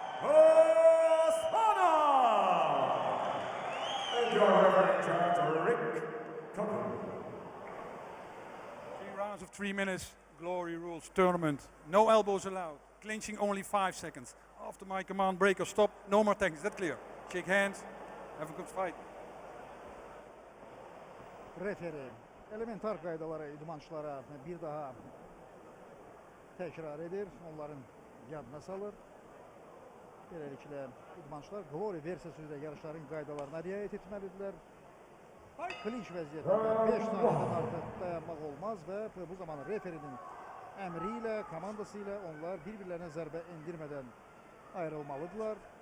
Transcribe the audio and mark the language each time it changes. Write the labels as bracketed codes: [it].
[en] And your referee judge, Rick Coco. 3 rounds of 3 minutes, Glory Rules tournament. No elbows allowed, clinching only 5 seconds. After my command, break or stop, no more techniques, that clear. Shake hands, have a good fight. [az] Referi elementar qaydaları idmançılara bir daha təkrar edir, onların yadına salır. Beləliklə idmançılar Glory versiyası üzrə yarışların qaydalarına riayət etməlidirlər. Klinç vəziyyətində 5 saniyədən artıq dayanmaq olmaz və bu zaman referinin əmri ilə, komandası ilə onlar bir-birlərinə zərbə endirmədən ayrılmalıdırlar.